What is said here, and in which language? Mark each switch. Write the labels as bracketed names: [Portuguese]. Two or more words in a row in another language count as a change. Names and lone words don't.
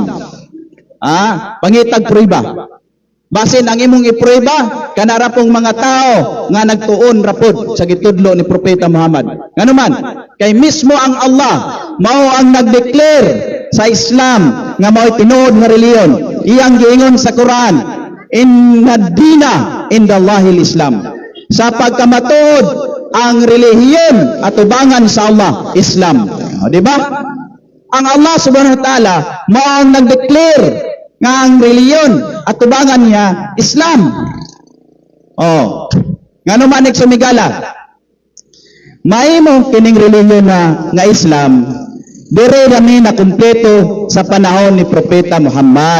[Cebuano] Pangitag prueba. Basin ang imong iprueba kanara pong mga tao nga nagtuon rapod sa gitudlo ni Propeta Muhammad. Nganuman, kay mismo ang Allah mao ang nagdeclare sa Islam nga mao'y tinuod nga reliyon. Iyang giingon sa Quran, [Arabic] إن الدين عند الله الإسلام. [Cebuano] Sa pagkamatuod ang relihiyon at ubangan sa Allah, Islam. Di ba? Ang [Arabic] الله سبحانه وتعالى [Cebuano] mao ang nagdeclare nga ang reliyon at tubangan niya Islam. Ngano man sumigala, mahimo kining reliyon nga Islam dire rami na kumpleto sa panahon ni Propeta Muhammad.